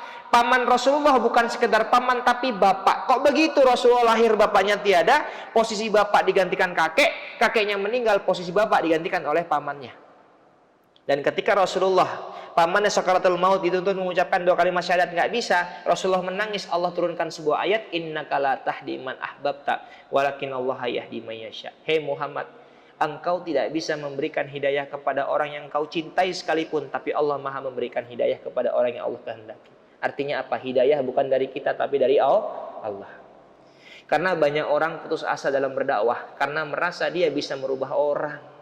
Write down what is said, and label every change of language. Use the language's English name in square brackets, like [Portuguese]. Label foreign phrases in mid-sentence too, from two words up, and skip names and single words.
[Indonesian] Paman Rasulullah bukan sekedar paman tapi bapak. Kok begitu? Rasulullah lahir bapaknya tiada, posisi bapak digantikan kakek, kakeknya meninggal, posisi bapak digantikan oleh pamannya. Dan ketika Rasulullah pamannya sakaratul maut dituntut mengucapkan 2 kalimat syahadat nggak bisa, Rasulullah menangis. Allah turunkan sebuah ayat, [Arabic] إنك لا تهدي من أحببت ولكن الله يهدي من يشاء. [Indonesian] Hei Muhammad, engkau tidak bisa memberikan hidayah kepada orang yang kau cintai sekalipun, tapi Allah Maha memberikan hidayah kepada orang yang Allah kehendaki. Artinya apa? Hidayah bukan dari kita tapi dari Allah. Karena banyak orang putus asa dalam berdakwah karena merasa dia bisa merubah orang.